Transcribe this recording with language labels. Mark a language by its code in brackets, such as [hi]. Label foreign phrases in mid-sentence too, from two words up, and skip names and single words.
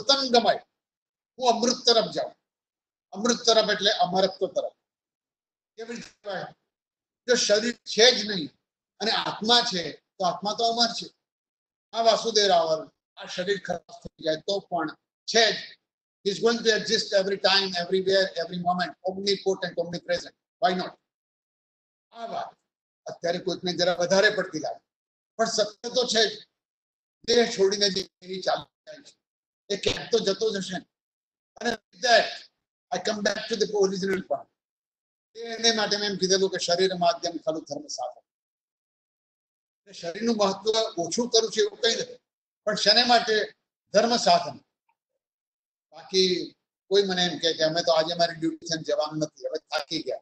[gu] હું અમૃત તરફ જાઉં. અમૃત તરફ એટલે અમરત્વ તરફ. કેવી રીતે કહેવાય? જો શરીર છે જ નહીં અને આત્મા છે તો આત્મા તો અમર છે. આ વાસુદેવ રાવલ આ શરીર ખરાબ થઈ જાય તો પણ છે જ. [en] is going to exist every time, everywhere, every moment, omnipotent, omnipresent. Why not? [gu] આ વાત અત્યારે કોઈકને જરા વધારે પડતી લાગે, પણ સત્ય તો છે જ. દેહ છોડીને જે એની ચાલુ જાય છે એ ક્યાંક તો જતો જ હશે. [en] અને that I come back to the original point. [gu] એને માટે મેં એમ કીધેલું કે શરીર માધ્યમ ખરું ધર્મ સાધન. શરીરનું મહત્વ ઓછું કરું છું એવું કઈ નથી, પણ શેને માટે? ધર્મ સાધન. બાકી કોઈ મને એમ કે અમે તો આજે મારી ડ્યુટી છે જવાનું નથી, હવે થાકી ગયા.